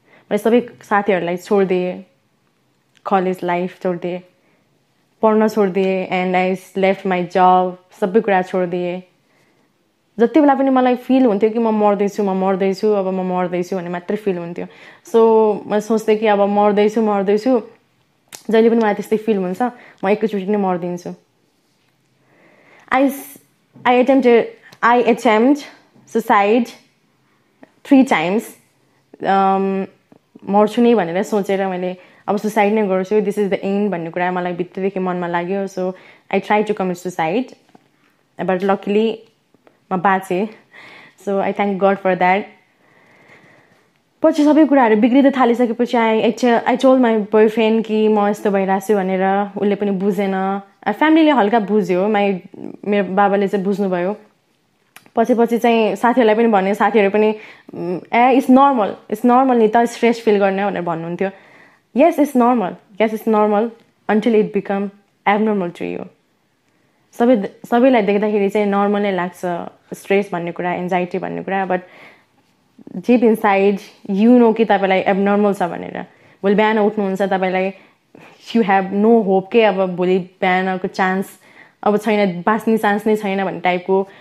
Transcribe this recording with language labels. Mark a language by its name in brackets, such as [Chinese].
[Nepali] मैले सबै साथीहरूलाई छोडिदिएँ, कलेज लाइफ छोडिदिएँ, पढ्न छोडिदिएँ, [English] And I left my job. [Nepali] सबै कुरा छोडिदिएँ. जति बेला पनि मलाई फिल हुन्थ्यो कि म मर्दैछु अब म मर्दैछु भन्ने मात्रै फिल हुन्थ्यो. सो म सोच्थेँ कि अब मर्दैछु जहिले पनि मलाई त्यस्तै फिल हुन्छ, म एकैचोटि नै मरिदिन्छु. [English] I attempt suicide 3 times. [Nepali] मर्छु नै भनेर सोचेर मैले अब सुसाइड नै गर्छु, [English] this is the end [Nepali] भन्ने कुरा मलाई भित्रदेखि मनमा लाग्यो. [English] so I try to commit suicide, but luckily [Nepali] म बाँचेँ. [English] So I thank God for that. [Nepali] पछि सबै कुराहरू बिग्रिँदै थालिसकेपछि [English] I told my boyfriend [Nepali] कि म यस्तो भइरहेको छु भनेर. उसले पनि बुझेन. फ्यामिलीले हल्का बुझ्यो, मेरो बाबाले चाहिँ बुझ्नुभयो. पछि चाहिँ साथीहरूलाई पनि भने, साथीहरू पनि [English] it's normal [Nepali] नि त स्ट्रेस फिल गर्ने भनेर भन्नुहुन्थ्यो. [English] yes it's normal until it become abnormal to you. [Nepali] सबैलाई देख्दाखेरि चाहिँ नर्मल नै लाग्छ स्ट्रेस भन्ने कुरा, एन्जाइटी भन्ने कुरा. [English] but deep inside you know [Nepali] कि तपाईँलाई एबनर्मल छ भनेर. भोलि बिहान उठ्नुहुन्छ तपाईँलाई [English] you have no hope [Nepali] के अब भोलि बिहानको चान्स अब छैन, बाँच्ने चान्स नै छैन भन्ने टाइपको.